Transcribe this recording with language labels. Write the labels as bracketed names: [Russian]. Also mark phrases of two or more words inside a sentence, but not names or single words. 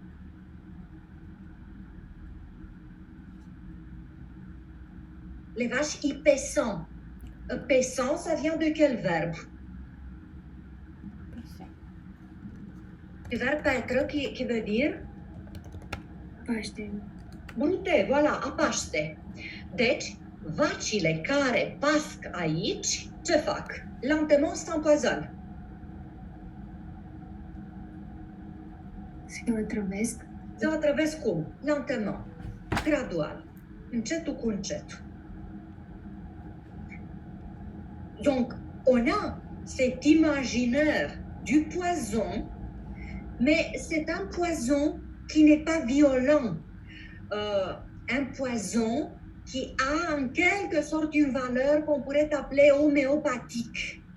[French] Les vaches épaissant. Paissant, ça vient de quel verbe? Du verbe paître qui veut dire [Romanian] Paște. [French] brute, voilà, [Romanian] a paște. Deci, vacile care pasc aici, ce fac? [French] Lentement s'empoisonnent. [Romanian] Se otrăvesc. Se otrăvesc cum? Lentement, gradual, încetul cu încetul. [French] Donc, on a cet imaginaire du poison, mais c'est un poison qui n'est pas violent. Un poison qui a en quelque sorte une valeur qu'on pourrait appeler homéopathique.